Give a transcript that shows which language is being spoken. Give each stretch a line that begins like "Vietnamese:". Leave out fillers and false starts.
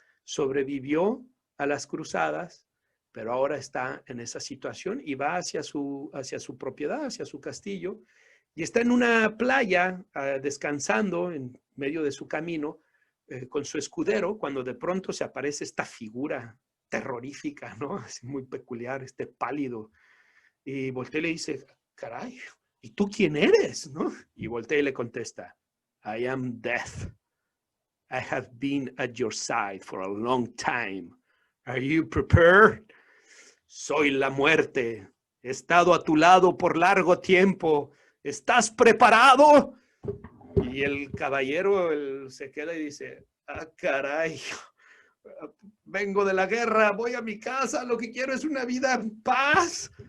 Spanish: Sobrevivió a las cruzadas, pero ahora está en esa situación y va hacia su propiedad, hacia su castillo, y está en una playa descansando en medio de su camino con su escudero, cuando de pronto se aparece esta figura terrorífica, ¿no? Así muy peculiar, este pálido. Y voltea y le dice, caray, ¿y tú quién eres? ¿No? Y voltea y le contesta,
English: I am death. I have been at your side for a long time. Are you prepared?
Spanish: Soy la muerte. He estado a tu lado por largo tiempo. ¿Estás preparado? Y el caballero se queda y dice, ah, caray, vengo de la guerra, voy a mi casa, lo que quiero es una vida en paz.